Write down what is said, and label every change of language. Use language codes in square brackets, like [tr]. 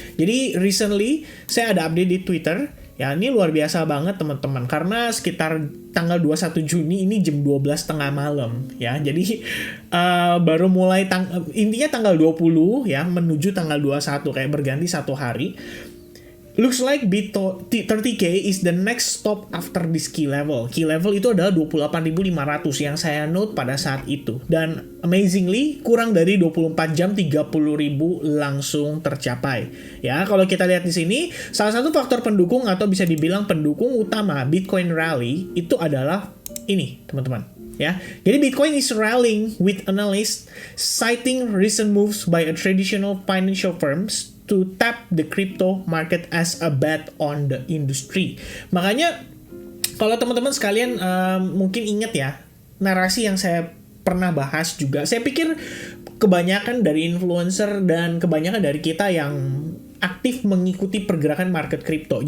[id] Jadi recently saya ada update di Twitter. Ya, ini luar biasa banget teman-teman, karena sekitar tanggal 21 Juni ini jam 12 tengah malam ya. Jadi baru mulai intinya tanggal 20 ya menuju tanggal 21, kayak berganti 1 hari. [en] Looks like BT30K is the next stop after this key level. [id] Key level itu adalah 28.500 yang saya note pada saat itu. Dan amazingly, kurang dari 24 jam 30.000 langsung tercapai. Ya, kalau kita lihat di sini, salah satu faktor pendukung atau bisa dibilang pendukung utama Bitcoin rally itu adalah ini, teman-teman. [en] Ya, jadi Bitcoin is rallying with analysts citing recent moves by a traditional financial firms to tap the crypto market as a bet on the industry. [id] Makanya kalau teman-teman sekalian mungkin ingat ya, narasi yang saya pernah bahas juga, saya pikir kebanyakan dari influencer dan kebanyakan dari kita yang aktif mengikuti pergerakan market crypto.